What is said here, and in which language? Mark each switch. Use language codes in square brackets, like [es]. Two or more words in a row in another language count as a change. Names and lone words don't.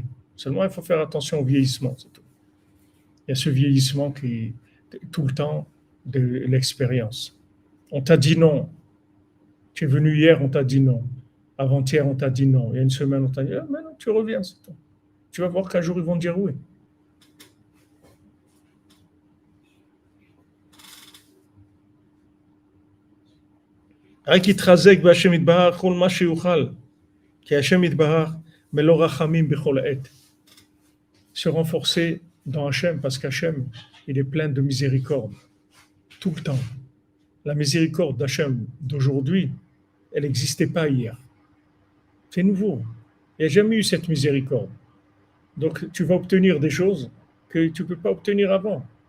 [fr] Seulement, il faut faire attention au vieillissement, c'est tout. Il y a ce vieillissement qui est tout le temps de l'expérience. On t'a dit non. Tu es venu hier, on t'a dit non. Avant-hier, on t'a dit non. Il y a une semaine, on t'a dit, ah, maintenant, tu reviens, c'est tout. Tu vas voir qu'un jour, ils vont dire oui. [he] רק יתחזק בהשם יתברך כל מה שיוכל, כי השם יתברך מלוא רחמים בכל עת. [fr] Se renforcer dans Hachem, parce qu'Hachem, il est plein de miséricorde, tout le temps. La miséricorde d'Hachem d'aujourd'hui, elle n'existait pas hier. C'est nouveau. Il n'y a jamais eu cette miséricorde. Donc, tu vas obtenir des choses que tu ne peux pas obtenir avant.